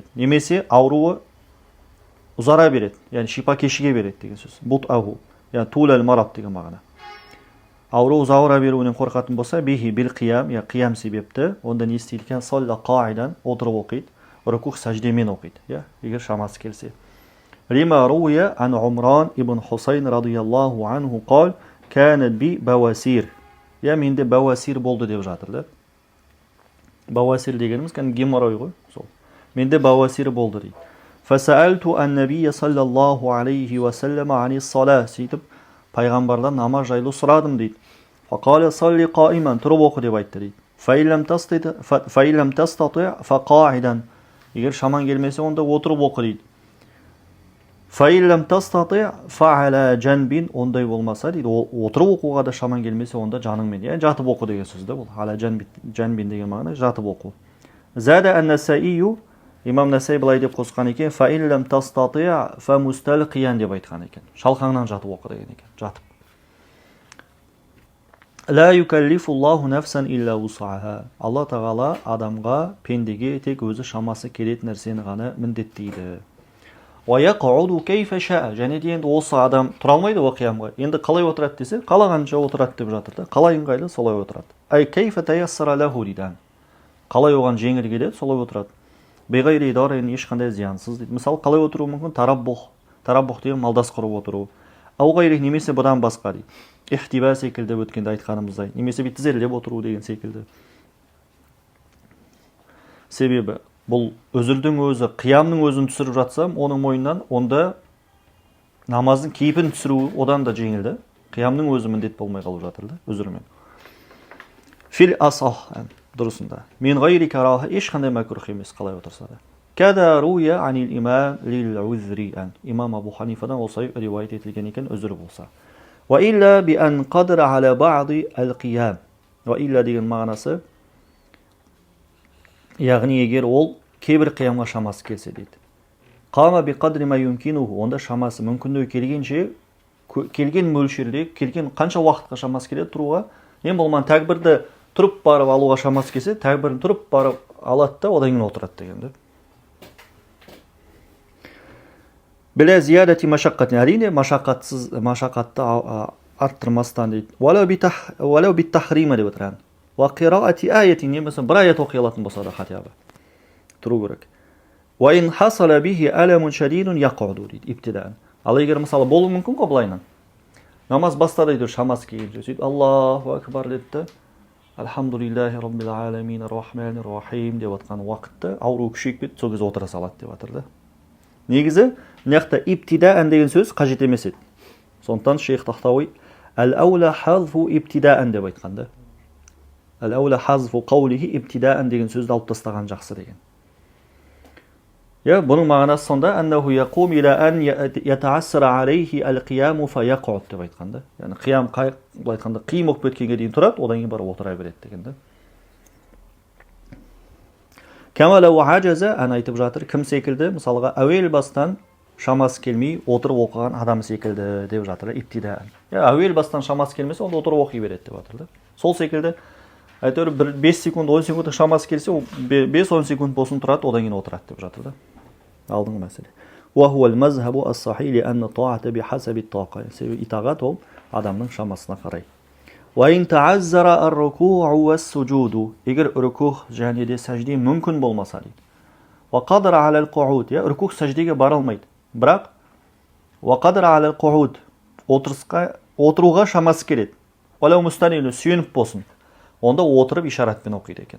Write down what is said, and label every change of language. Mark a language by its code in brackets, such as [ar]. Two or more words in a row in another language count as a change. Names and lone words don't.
[kk] Немесе ауруы ұзара береді. Яғни шипа кешіге береді деген сөз. Бұт аху. Яғни [ar] طول المرض [kk] деген мағына. Ауру ұзауыра беруінен қорқатын болса, [ar] به بالقيام, [kk] қиям себепті, онда не істейді екен? [ar] صلى قاعدا [kk] отырып оқиды, рукух сәждемен оқиды, егер шамасы келсе. [ar] لما روي عن عمران بن حصين رضي الله عنه قال كانت بي بواسير. [kk] Менде бауасир болды деп жатыр да. Бауасир дегеніміз кән геморрой ғой, сол. Менде бауасир болды дейді. [ar] فسألت عن النبي صلى الله عليه وسلم عن الصلاة. [kk] Сөйтіп, пайғамбардан намаз жайлы сұрадым дейді. [ar] فقال صل قائما, [kk] тұрып оқы деп айтты дейді. [ar] فإن لم تستطع فقاعدا. [kk] Егер шаман келмесе, онда отырып оқы дейді. [ar] فإن لم تستطع فعلى جنب, [kk] ондай болмаса дейді. Отырып оқуға да шаман келмесе, онда жаныңмен. Яғни жатып оқы деген сөз да бұл. [ar] على جنب [kk] деген мағына жатып оқу. [ar] زاد النسائي, [kk] имам Насаи былай деп қосқан екен, [ar] فإن لم تستطع فمستلقيا [kk] деп айтқан екен. Шалқаңнан жатып оқы деген екен. Жатып. [ar] لا يكلف الله نفسا إلا وسعها. [kk] Алла тағала адамға, пендеге тек өзі шамасы келетін нәрсені ғана міндеттейді. [ar] ويقعد كيف شاء. [kk] Және де енді осы адам тұра алмайды ғой қиямға. Енді қалай отырады десе, қалағанша отырады деп жатыр да. Қалай ыңғайлы, солай отырады. [ar] أي كيف تيسر له дейді. [kk] Қалай оған жеңіл келеді, солай отырады. [ar] بغير ضرر, [kk] ешқандай зиянсыз дейді. Мысалы, қалай отыру мүмкін? Тараббух деген малдас құрып отыру. [ar] أو غيره [kk] немесе бұдан басқа дейді. Ихтиба секілді өткенде айтқанымыздай. Немесе тізерлеп отыру деген секілді. Себебі, бұл өзілдің өзі, қиямның өзін түсіріп жатсам, оның мойнынан, онда намаздың кейпін түсіру одан да жеңілді. Қиямның өзі міндет болмай қалып жатыр да, өзірмен. [ar] في الأصح [kk] дұрысында. [ar] من غير كراهة [kk] ешқандай мәкрух емес қалай отырса да. [ar] كذا روي عن الإمام للعذر. [kk] Имам Абу Ханифадан осылай риуаят етілген екен үзір болса. [ar] وإلا بأن قدر على بعض القيام. وإلا [kk] деген мағынасы, яғни егер ол кейбір қиямға шамасы келсе дейді. [ar] قام بقدر ما يمكنه, [kk] онда шамасы мүмкіндігі келгенше, келген мөлшерде, келген қанша уақытқа шамасы келеді тұруға, ең болман тәкбірді тұрып барып алуға шамасы келсе, тәкбірін тұрып барып алады да, одан кейін отырады дегенді. [ar] بلا زيادة مشقة, [kk] әрине машаққатты арттырмастан дейді. [ar] ولو بالتحريمة [kk] деп отырған. [ar] وقراءة آية, [kk] немесе бір аят оқи алатын болса да хатиябы. Тұру керек. [ar] وإن حصل به ألم شديد يقعد дейді, ибтидаан. [kk] Ал егер мысалы болуы мүмкін ғой былайынан. Намаз бастады дейді, шамасы келгенше сөйтіп [ar] الله أكبر [kk] деді. [ar] الحمد لله رب العالمين الرحمن الرحيم [kk] деп отқан уақытта ауру күшейіп кетті, сол кезде отыра салады деп жатыр да. Негізі, мынақта ибтидаан деген сөз қажет емес еді. Сондықтан Шейх Тахтауи [ar] الأولى حذف ابتداء [kk] деп айтқан да. [ar] الأولى حذف قوله ابتداء [kk] деген сөзді алып тастаған жақсы деген. Бұның мағынасы сонда [ar] أنه يقوم إلى أن يتعسر عليه القيام فيقعد [kk] деп айтқан да. Яғни қиям былай айтқанда қиым болып кеткенге дейін тұрады, одан кейін барып отыра береді деген да. [ar] كما لو عجز, [kk] айтып жатыр, кім секілді? Мысалға әуел бастан шамасы келмей отырып оқыған адам секілді деп жатыр, ибтидаан. Әуел бастан шамасы келмесе, онда отырып оқи береді деп жатыр да. Сол секілді әйтеуір 5 секунд, 10 секунд шамасы келсе, 5-10 секунд болсын тұрады, одан кейін отырады деп жатыр да. Алдыңғы мәселе. [ar] وهو المذهب الصحيح لأن الطاعة بحسب الطاقة. [kk] Себебі итағат ол адамның шамасына қарай. [ar] وإن تعذر الركوع والسجود. [kk] Егер рукух және де сәжде мүмкін болмаса дейді. [ar] وقدر على القعود. [kk] Рукух сәждеге бара алмайды. Бірақ [ar] وقدر على القعود. [kk] Отыруға шамасы келеді. [ar] ولو مستندا [kk] сүйеніп болсын. Онда отырып ишаратпен оқиды екен.